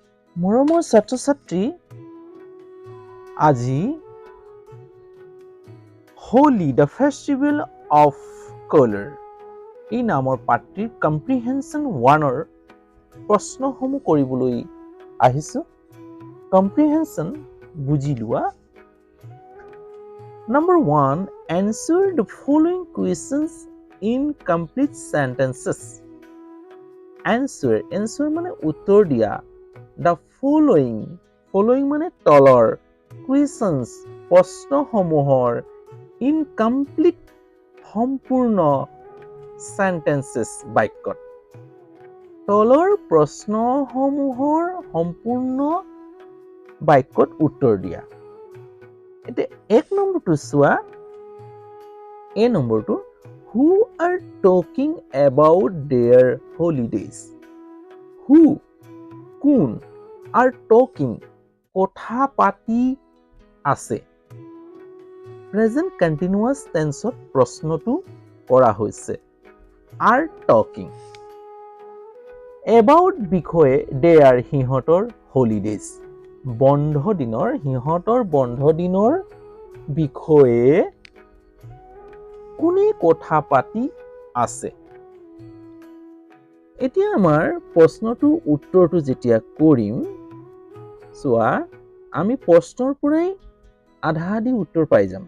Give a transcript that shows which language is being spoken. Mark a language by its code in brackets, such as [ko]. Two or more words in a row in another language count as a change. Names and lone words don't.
[as] মৰমৰ ছাত্ৰ-ছাত্ৰী, আজি হোলি দ্য ফেষ্টিভেল অফ কালাৰ এই নামৰ পাঠটিৰ কম্প্ৰিহেনশ্যন 1ৰ প্ৰশ্নসমূহ কৰিবলৈ আহিছোঁ। কম্প্ৰিহেনশ্যন বুজি লোৱা। [en] Number 1, answer the following questions in complete sentences. [as] Answer মানে উত্তৰ দিয়া। [en] The following [as] মানে তলৰ questions প্ৰশ্নসমূহৰ incomplete সম্পূৰ্ণ sentences বাক্যত তলৰ প্ৰশ্নসমূহৰ সম্পূৰ্ণ বাক্যত উত্তৰ দিয়া। এতিয়া 1 নম্বৰটো চোৱা। A নম্বৰটো [en] who are talking about their holidays? [as] Who কোন [en] are talking [as] কথা পাতি আছে। [en] present continuous [as] টেন্সত প্ৰশ্নটো কৰা হৈছে [en] are talking about [as] বিষয়ে their সিহঁতৰ holidays সিহঁতৰ বন্ধ দিনৰ বিষয়ে কোনে কথা পাতি আছে। এতিয়া আমাৰ প্ৰশ্নটোৰ উত্তৰটো যেতিয়া কৰিম চোৱা, আমি প্ৰশ্নৰ পৰাই আধা আধি উত্তৰ পাই যাম।